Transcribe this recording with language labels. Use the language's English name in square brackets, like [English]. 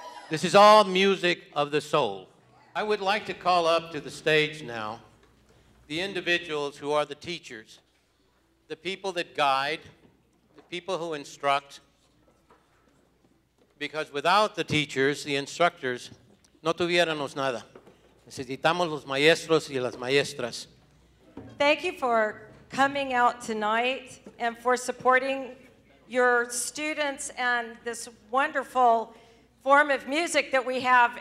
[English] This is all music of the soul. I would like to call up to the stage now the individuals who are the teachers, the people that guide, the people who instruct, because without the teachers, the instructors, [Spanish] no tuviéramos nada. Necesitamos los maestros y las maestras. [English] Thank you for coming out tonight and for supporting your students and this wonderful form of music that we have.